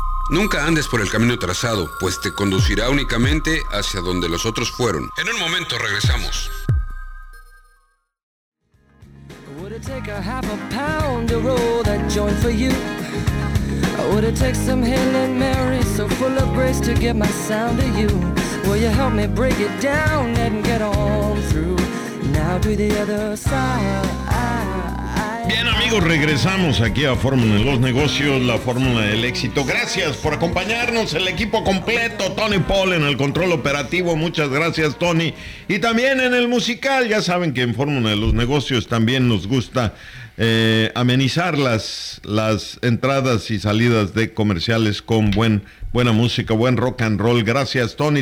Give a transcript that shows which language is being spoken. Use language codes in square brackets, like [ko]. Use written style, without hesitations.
[es] Nunca andes por el camino trazado, pues te conducirá únicamente hacia donde los otros fueron. En un momento regresamos. [en] Take a half a pound to roll that joint for you. I would it take some Hail Mary so full of grace to get my sound to you? Will you help me break it down and get on through? Now do the other side. [es] Bien, amigos, regresamos aquí a Fórmula de los Negocios, la fórmula del éxito. Gracias por acompañarnos, el equipo completo, Tony Paul en el control operativo, muchas gracias, Tony. Y también en el musical, ya saben que en Fórmula de los Negocios también nos gusta amenizar las entradas y salidas de comerciales con buena música, buen rock and roll. Gracias, Tony.